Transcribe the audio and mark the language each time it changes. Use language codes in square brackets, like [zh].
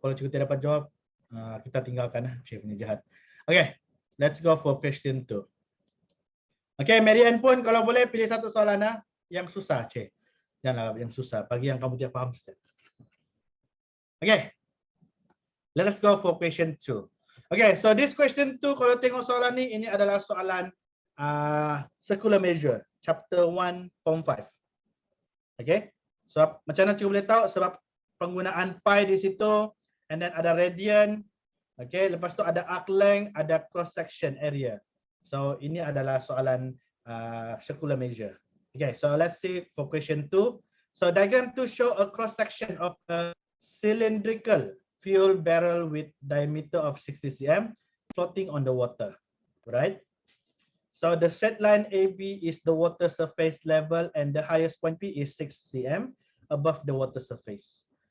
[ms] Kalau cikgu tidak dapat jawab, kita tinggalkan. Cikgu ni jahat. Okay, [en] let's go for question 2. [ms] Okay, Marian pun kalau boleh pilih satu soalan yang susah, Cik. Janganlah yang susah, bagi yang kamu tidak paham. [en] Okay, let us go for question 2. [ms] Okay, so this question 2, kalau tengok soalan ni, ini adalah soalan circular measure, chapter 1, form 5. Okay, so macam mana cikgu boleh tahu? Sebab penggunaan pi di situ, and then ada radian. Okay, lepas tu ada arc length, ada cross section area. So ini adalah soalan circular measure. [en] Okay, so let's see for question 2. So diagram 2 show a cross section of a cylindrical fuel barrel with diameter of 60 cm floating on the water. Right? So the straight line AB is the water surface level and the highest point P is 6 cm above the water surface.